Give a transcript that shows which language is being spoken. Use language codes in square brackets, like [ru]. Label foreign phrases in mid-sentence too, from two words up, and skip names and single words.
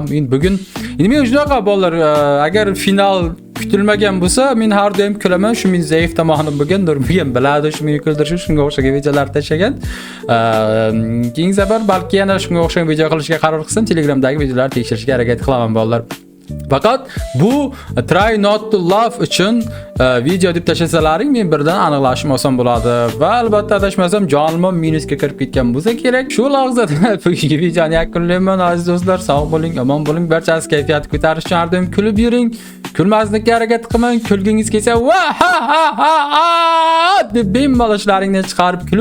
[uz] Bugun men shunaqa bolalar, agar final kutilmagan bo'lsa, men har doim kulaman. Shu men zaif tomonim bo'lgan, nurmagan biladi, shu meni kuldirishi, shunga o'xshagan videolar tashagan. Keyingi safar balki yana shunga o'xshagan video qilishga qaror qilsam, Telegramdagi videolarni tekshirishga harakat qilaman bolalar. Faqat bu [en] try not to laugh [uz] uchun video deb tashlasalaring, men birdan aniqlashim oson bo'ladi va albatta adashmasam jonimim minusga kirib ketgan bo'lsa kerak. Shu lahzada bugungi videoni yakunlayman aziz do'stlar. Sog' bo'ling, omon bo'ling, barchasi kayfiyatni ko'tarish uchun har doim kulib yuring. Kulmaslikka harakat qilmang. Kulgingiz kelsa va ha ha ha deb bemalol ishlaringni chiqarib kulaveringlar.